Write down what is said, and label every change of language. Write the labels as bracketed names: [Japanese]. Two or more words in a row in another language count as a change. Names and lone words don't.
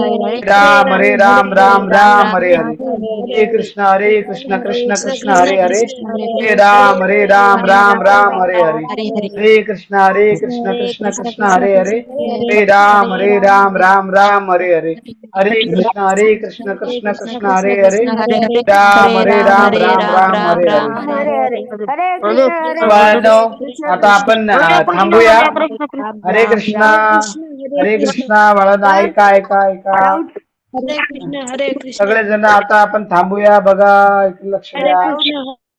[Sanskrit] राम हरे हरे कृष्ण कृष्ण हरे हरे राम हरे हरे कृष्ण कृष्ण हरे हरे राम हरे हरे कृष्ण कृष्ण हरे हरे राम हरे हरे [Marathi] बाळांनो, आता आपण थांबूया. [Sanskrit] हरे कृष्णा [Marathi] बाळांनो, ऐका ऐका ऐका [Sanskrit] हरे कृष्ण हरे कृष्ण [Marathi] सगळेजण आता आपण थांबूया. बघा, लक्ष द्या.